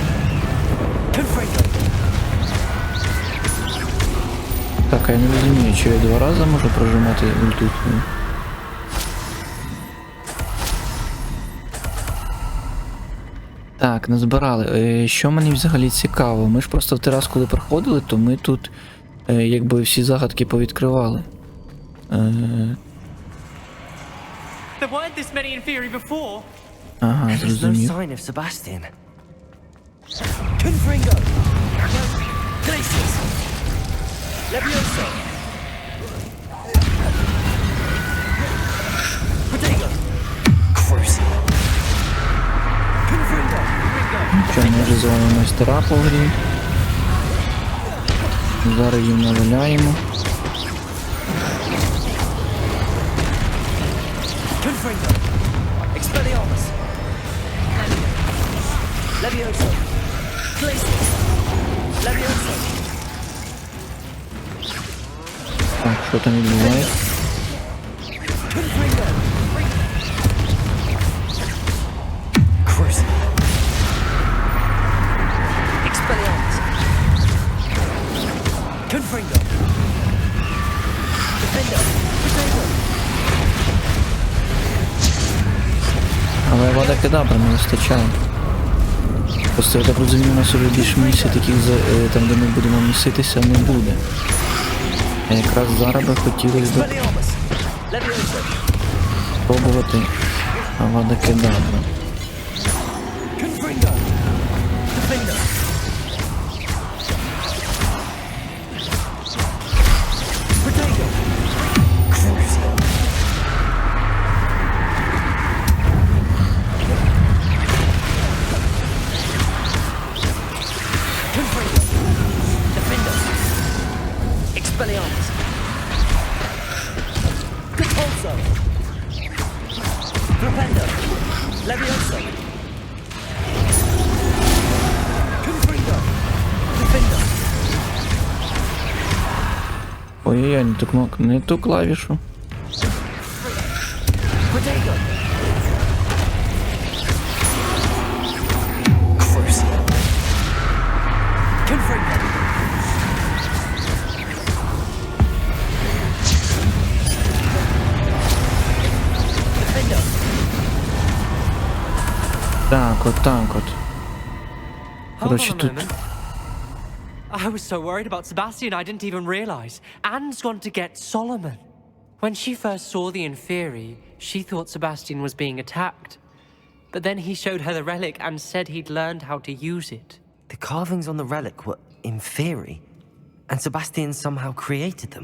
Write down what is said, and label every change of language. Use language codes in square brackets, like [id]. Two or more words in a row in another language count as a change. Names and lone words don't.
[uk] Так, а я не розумію, чи я 2 рази можу прожимати ульту? Так, назбирали. Що мені взагалі цікаво? Ми ж просто в той раз, коли проходили, то ми тут якби всі загадки повідкривали. [en] There weren't this many in theory before. [uk] Ага, [en] There's no [uk] зрозумів. [en] sign of Sebastian. Confringo! Glacius! Levioso! Protego! Crucial! Confringo! [uk] Що, ми вже з вами майстера по грі. Зараз їм наваляємо. [en] Confringo! Expelliarmus! Levioso! Glacius! Levioso! [uk] Так, що там відбувається? [en] Confringo! Crucial! Expelliarmus! Confringo! Defender! Protego! [uk] Але Авада Кедавра не вистачає. Просто я так розумію, у нас вже більше місій таких, там де ми будемо міситися, не буде. А якраз зараз би хотілося б [en] Expelliarmus! Levioso! [uk] спробувати Авада Кедавра. [en] Confringo! Defender! Protego! Crucial! Confringo! Defender! Expelliarmus! Catulso! Propender! Levioso! Confringo! Defender! [uk] Ой-ой-ой, не ту клавішу. [en] Protego! Crucial! Confringo! Defender! [uk] Так, от так от. [en] Hold [uk] Коротше, [en] on a [uk] тут... [en] moment. I was so worried about Sebastian I didn't even realize. Anne's gone to get Solomon. When she first saw the Inferi, she thought Sebastian was being attacked. But then he showed her the relic and said he'd learned how to use it. The carvings on the relic were inferi, and Sebastian somehow created them.